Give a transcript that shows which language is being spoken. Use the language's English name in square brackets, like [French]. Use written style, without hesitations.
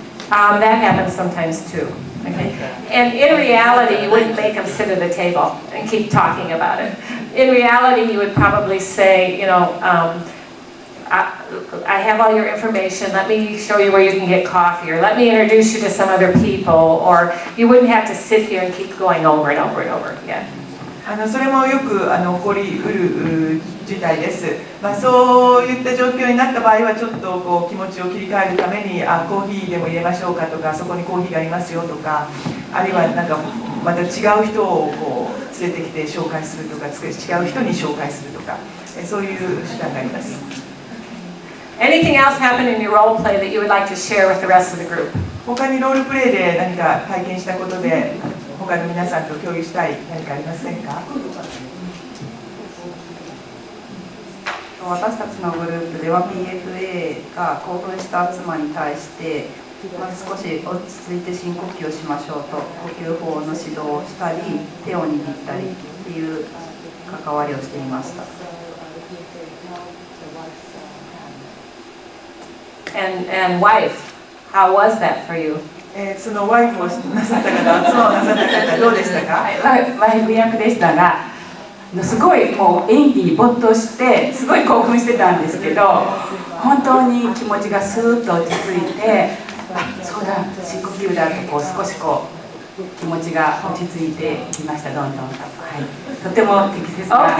[English] That happens sometimes too. Okay. And in reality, you wouldn't make them sit at a table and keep talking about it. In reality, you would probably say, you know, I have all your information. Let me show you where you can get coffee, or let me introduce you to some other people, or you wouldn't have to sit here and keep going over and over and over again. [Japanese] それもよく起こりうる事態です。そういった状況になった場合はちょっとこう気持ちを切り替えるためにコーヒーでも入れましょうかとか、そこにコーヒーがありますよとか、あるいはなんかまた違う人をこう連れてきて紹介するとか、違う人に紹介するとか、そういう手段があります。 [English] Anything else happen in your role play that you would like to share with the rest of the group? [Japanese] 他にロールプレイで何か体験したことで他の皆さんと共有したい何かありませんか？私たちのグループでは PFA が興奮した妻に対して、少し落ち着いて深呼吸をしましょうと呼吸法の指導をしたり手を握ったりっていう関わりをしていました。 [English] And wife, how was that for you? [Japanese] そのワイフをなさった方、妻をなさった方どうでしたか？ワイフ役でしたが、すごいもう演技に没頭してすごい興奮してたんですけど、本当に気持ちがスーッと落ち着いて、そうだ深呼吸だとこう少しこう気持ちが落ち着いてきましたどんどんと、はい、とても適切な。